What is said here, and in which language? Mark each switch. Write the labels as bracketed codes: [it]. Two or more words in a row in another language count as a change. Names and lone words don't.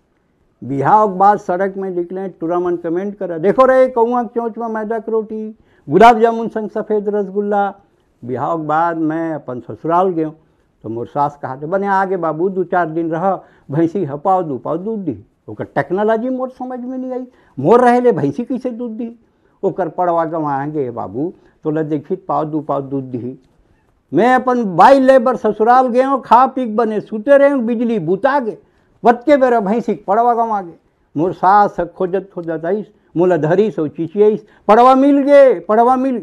[hne] बिहाव के बाद सड़क में निकले, टूरामन कमेंट करा, देखो रे कौआ चोंच में मैदा की रोटी, गुलाब जामुन संग सफ़ेद रसगुल्ला। बिहाव के बाद मैं अपन ससुराल गया, तो मोर सास कहा थे बने आगे बाबू 2-4 दिन रह, भैंसी हपाव 2 पाव दूध दी। ओकर टेक्नोलॉजी मोर समझ में नहीं आई, मोर रहे ले भैंसी कैसे दूध दी। ओकर पड़वा गंवाएंगे बाबू, तो ल देखी पाव 2 पाव दूध दी। मैं अपन बाई लेबर ससुराल गए, खा पी बने सुते रहे, बिजली बुता गे, वत्के बेरा भैंसी पड़वा गंवा गे। मोर सास खोजत आईस, मोला धरीस और चिचियाईस, पड़वा मिल गे, पड़वा मिल।